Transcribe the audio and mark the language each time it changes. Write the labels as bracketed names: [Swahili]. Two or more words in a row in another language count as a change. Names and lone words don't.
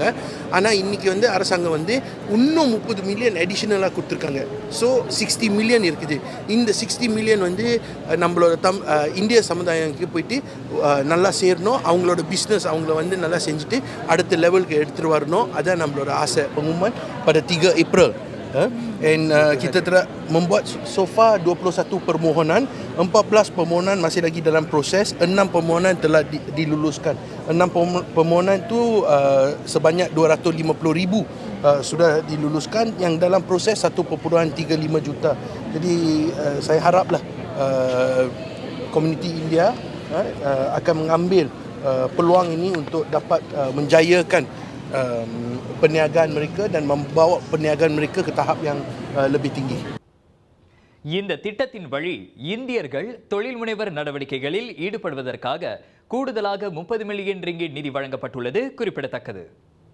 [Tamil] ஆனால் இன்றைக்கி அரசாங்கம் இன்னும் 30 மில்லியன் அடிஷ்னலாக கொடுத்துருக்காங்க. ஸோ 60 மில்லியன் இருக்குது. இந்த 60 மில்லியன் நம்மளோட இந்திய சமுதாயத்துக்கு போயிட்டு நல்லா சேரணும். அவங்களோட பிஸ்னஸ் அவங்கள நல்லா செஞ்சுட்டு அடுத்த லெவலுக்கு எடுத்துகிட்டு வரணும். அதான் நம்மளோட ஆசை. [Malay] Pengumuman pada 3 April. And kita telah membuat [English] so far [Malay] 21 permohonan, 14 permohonan masih lagi dalam proses, 6 permohonan telah diluluskan. 6 permohonan tu sebanyak 250,000 sudah diluluskan, yang dalam proses 1.35 juta. Jadi saya haraplah komuniti India akan mengambil peluang ini untuk dapat menjayakan perniagaan mereka dan membawa perniagaan mereka ke tahap yang lebih tinggi. [Tamil] இந்த திட்டத்தின் வழி இந்தியர்கள் தொழில் முனைவர் நடவடிக்கைகளில் ஈடுபடுவதற்காக கூடுதலாக 30 மில்லியன் ரிங்கிட் நிதி வழங்கப்பட்டுள்ளது குறிப்பிடத்தக்கது.